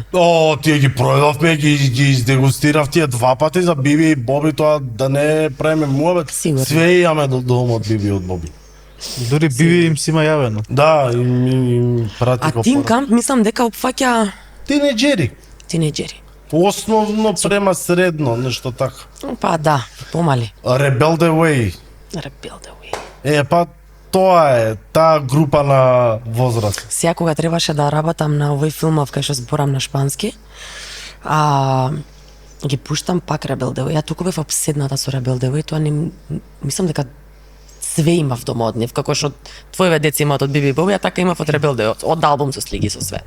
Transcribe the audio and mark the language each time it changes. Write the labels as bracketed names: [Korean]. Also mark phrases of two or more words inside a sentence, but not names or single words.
[Macedonian] О, тие ги пројавме, ги издегустирав тие 2 пати за Биби и Боби, тоа да не правиме муабет. Сигурно. Све имаме до дома од Биби и од Боби. Дури Биби им си има јавено. Да, им прати А Тин Камп мислам дека опфаќа Тинеџери. тинеџери. Основно према средно, нешто така. Па да, помали. Rebel the Way. Rebel the way. Па тоа е, таа група на возраст. Сега кога требаше да работам на овој филмов кај што зборам на шпански, ги пуштам пак Rebel the Way. Ја туку бев обседната со Rebel the Way, тоа не мислам дека све имав дома од нив, како што твоеве деца имаат од Биби Боби, а така имав од Rebel the Way, од албум со слиги со све.